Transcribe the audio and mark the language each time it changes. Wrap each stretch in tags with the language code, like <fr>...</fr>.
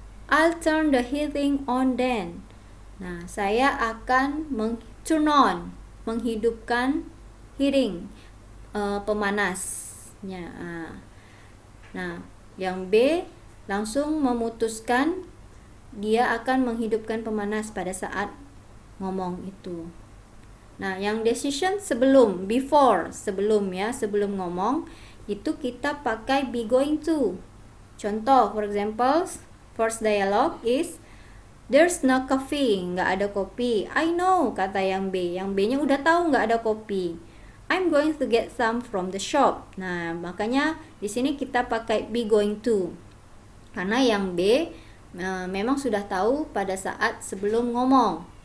<en>I'll turn the heating on then.</en> <id>Nah, saya akan turn on, menghidupkan heating, pemanasnya. Nah, yang B langsung memutuskan dia akan menghidupkan pemanas pada saat ngomong itu. Nah, yang decision sebelum, before, sebelum ngomong, itu kita pakai be going to.</id> <en>Contoh, for example, first dialogue is, there's no coffee, nggak ada kopi. I know, kata yang B.</en> <id>Yang B-nya udah tahu nggak ada kopi.</id> <en>I'm going to get some from the shop.</en> <id>Nah, makanya di sini kita pakai be going to. Karena yang B memang sudah tahu pada saat sebelum ngomong.</id>